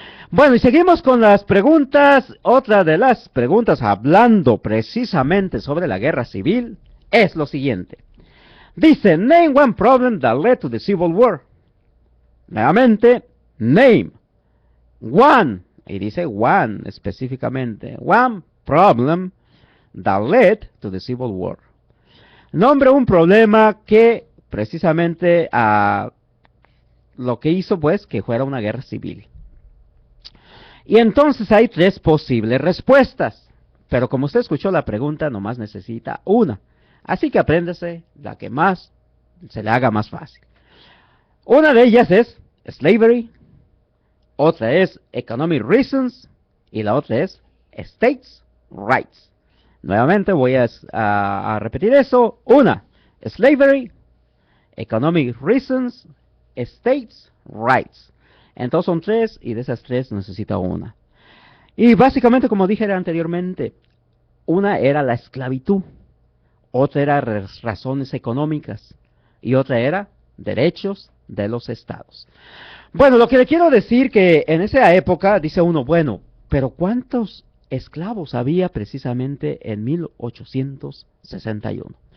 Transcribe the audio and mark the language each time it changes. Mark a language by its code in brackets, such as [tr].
[es] Bueno, y seguimos con las preguntas. Otra de las preguntas, hablando precisamente sobre la guerra civil, es lo siguiente. Dice, [en] name one problem that led to the Civil War. [es] Nuevamente, [en] name one, [es] y dice [en] one [es] específicamente, [en] one problem that led to the Civil War. [es] Nombre un problema que precisamente lo que hizo pues que fuera una guerra civil. Y entonces hay tres posibles respuestas, pero como usted escuchó la pregunta, nomás necesita una. Así que apréndase la que más se le haga más fácil. Una de ellas es slavery, otra es [en] economic reasons [es] y la otra es [en] states' rights. [es] Nuevamente voy a repetir eso. Una, [en] slavery, economic reasons, states' rights. [es] Entonces son tres y de esas tres necesita una. Y básicamente, como dije anteriormente, una era la esclavitud, otra era razones económicas y otra era derechos de los estados. Bueno, lo que le quiero decir que en esa época, dice uno, bueno, pero ¿cuántos esclavos había precisamente en 1861?